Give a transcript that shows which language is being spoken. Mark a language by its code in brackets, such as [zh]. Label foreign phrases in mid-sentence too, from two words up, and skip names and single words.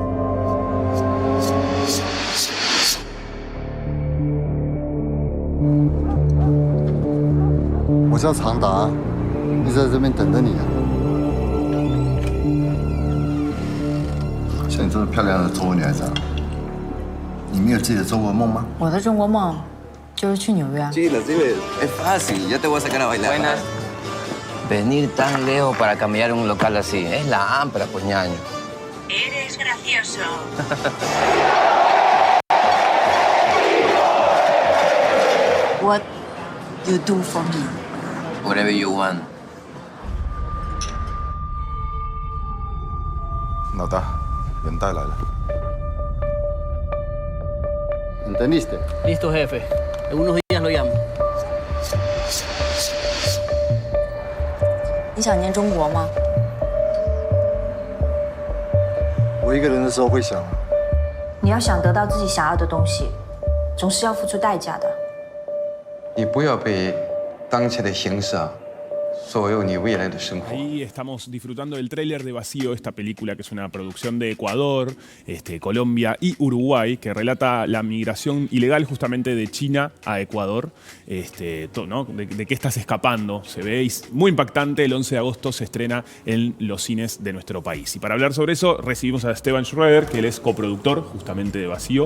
[zh] 我叫常达，一直在这边等着你啊。像你这么漂亮的中国女孩子，你没有自己的中国梦吗？我的中国梦就是去纽约。 [es] Sí, es fácil. Ya te voy a sacar a bailar. Buenas. Venir tan lejos para cambiar un local así. Es la ampra, pues, ñaño. Eres gracioso. [en] What you do for me? Whatever you want. [zh] 老大，人带来了。¿Entendiste? [es] Listo, jefe. En unos días lo llamo. [zh] 你想念中国吗？我一个人的时候会想，你要想得到自己想要的东西，总是要付出代价的。你不要被当前的形势左右你未来的生活。 [es] Ahí estamos disfrutando del tráiler de Vacío, esta película que es una producción de Ecuador, Colombia y Uruguay, que relata la migración ilegal justamente de China a Ecuador. ¿No? ¿De qué estás escapando? Se ve muy impactante. El 11 de agosto se estrena en los cines de nuestro país. Y para hablar sobre eso recibimos a Esteban Schroeder, que él es coproductor justamente de Vacío.